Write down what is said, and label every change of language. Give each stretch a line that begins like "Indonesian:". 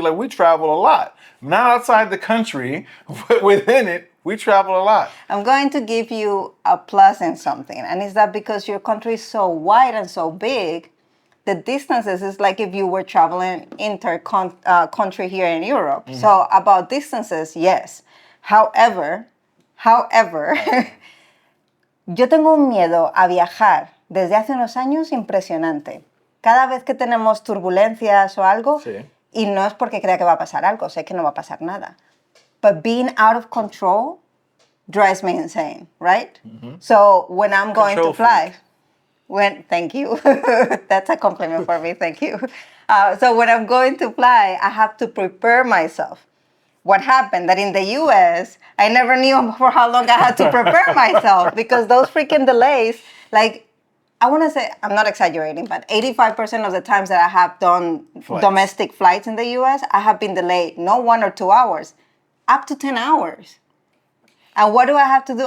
English: Like we travel a lot, not outside the country, but within it, we travel a lot. I'm going to give you a plus in something, and it's that because your country is so wide and so big, the distances is like if you were traveling country here in Europe. Mm-hmm. So about distances, yes.
Spanish: However, yo tengo un miedo a viajar desde hace unos años impresionante. Cada vez que tenemos turbulencias o algo, Sí. y no es porque crea que va a pasar algo, sé que no va a pasar nada.
English: But being out of control drives me insane, right? So when I'm going Control to fly, thank you. That's a compliment for me, thank you. So when I'm going to fly, I have to prepare myself. What happened that in the US, I never knew for how long I had to prepare myself because those freaking delays, like, I want to say, I'm not exaggerating, but 85% of the times that I have done domestic flights in the US, I have been delayed, not 1 or 2 hours, up to 10 hours. And what do I have to do?